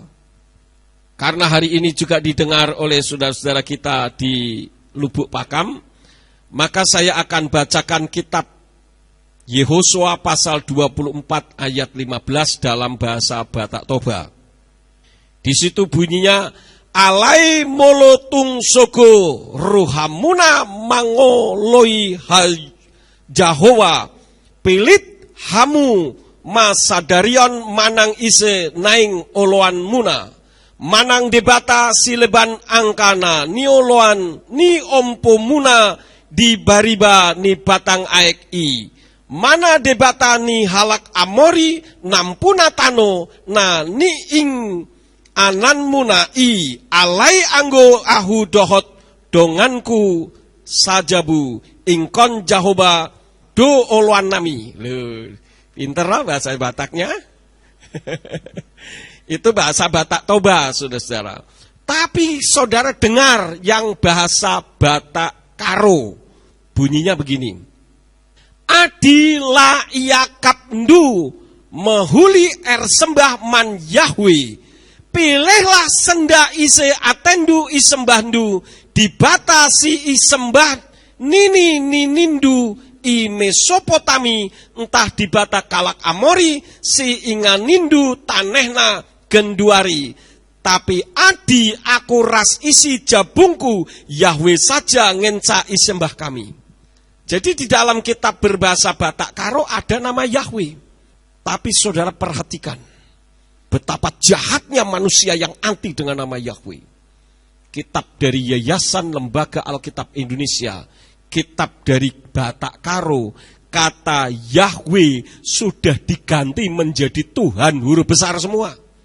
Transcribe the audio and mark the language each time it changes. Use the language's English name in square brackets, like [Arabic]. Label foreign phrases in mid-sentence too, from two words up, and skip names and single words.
[Indonesian] Karena hari ini juga didengar oleh saudara-saudara kita di Lubuk Pakam, maka saya akan bacakan kitab Yehosua pasal 24 ayat 15 dalam bahasa Batak Toba. Di situ bunyinya, [Batak Toba] alai molotung sogo ruhamuna mangoloi Jahowa pilit hamu masadarion manang ise naing oloan muna manang debata sileban angkana ni oloan ni ompo muna di bariba ni batang aek i mana debata ni halak amori nampuna tano na ni ing anan muna i alai anggo ahu dohot donganku sajabu ingkon Jahoba do oloan nami. [Indonesian] Loh, pinter lah bahasa Bataknya. Itu bahasa Batak Toba, saudara-saudara. Tapi saudara dengar yang bahasa Batak Karo. Bunyinya begini. [Batak Karo] Adila iakapndu mehuli sembah man Yahweh. Pilihlah senda ise atendu isembahdu dibatasi isembah nini ninindu i Mesopotami entah dibata kalak Amori si inganindu tanehna genduari. Tapi adi aku ras isi jabungku Yahweh saja ngenca isembah kami. [Indonesian] Jadi di dalam kitab berbahasa Batak Karo ada nama Yahweh. Tapi saudara perhatikan betapa jahatnya manusia yang anti dengan nama Yahweh. Kitab dari Yayasan Lembaga Alkitab Indonesia, kitab dari Batak Karo, kata Yahweh sudah diganti menjadi Tuhan huruf besar semua.